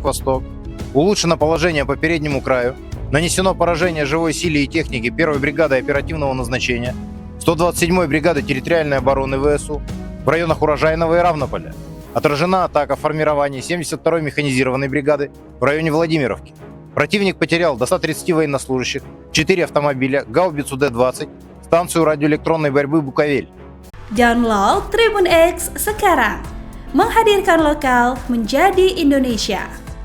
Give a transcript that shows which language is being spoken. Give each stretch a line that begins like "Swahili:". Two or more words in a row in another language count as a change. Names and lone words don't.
Russian: «Восток» улучшено положение по переднему краю, нанесено поражение живой силе и технике 1-й бригады оперативного назначения, 127-й бригады территориальной обороны ВСУ в районах Урожайного и Равнополя. Отражена атака формирований 72-й механизированной бригады в районе Владимировки. Противник потерял до 130 военнослужащих, 4 автомобиля, гаубицу Д-20, станцию радиоэлектронной борьбы «Буковель».
Indonesian: Download Tribun X sekarang, menghadirkan lokal menjadi Indonesia.